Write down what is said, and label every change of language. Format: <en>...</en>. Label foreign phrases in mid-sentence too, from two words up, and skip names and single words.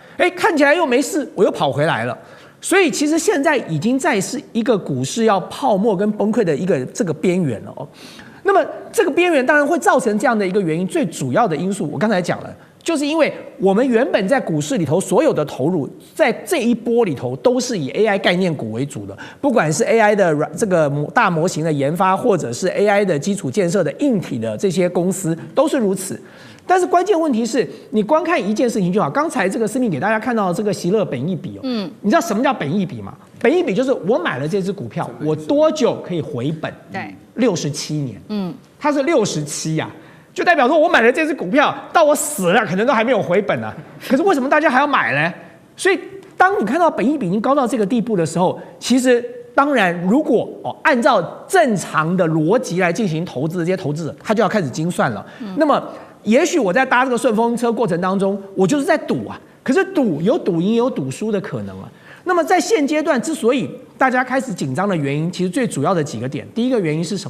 <zh>哎，看起來又沒事，我又跑回來了。所以其實現在已經在是一個股市要泡沫跟崩潰的一個這個邊緣了哦。那麼這個邊緣當然會造成這樣的一個原因，最主要的因素我剛才講了。就是因為我們原本在股市裡頭所有的投入，在這一波裡頭都是以 AI 概念股為主的，不管是 AI 的這個大模型的研發，或者是 AI 的基礎建設的硬體的這些公司都是如此。但是關鍵問題是你光看一件事情就好。剛才這個思敏給大家看到這個息樂本益比哦，你知道什麼叫本益比嗎？本益比就是我買了這隻股票，我多久可以回本？對，67年。它是67呀。就代表說，我買了這隻股票，到我死了，可能都還沒有回本呢。可是為什麼大家還要買呢？所以，當你看到本益比已經高到這個地步的時候，其實當然，如果按照正常的邏輯來進行投資，這些投資者他就要開始精算了。那麼，也許我在搭這個順風車過程當中，我就是在賭啊。可是賭有賭贏，也有賭輸的可能啊。那麼在現階段，之所以大家開始緊張的原因，其實最主要的幾個點，第一個原因是什麼？</zh>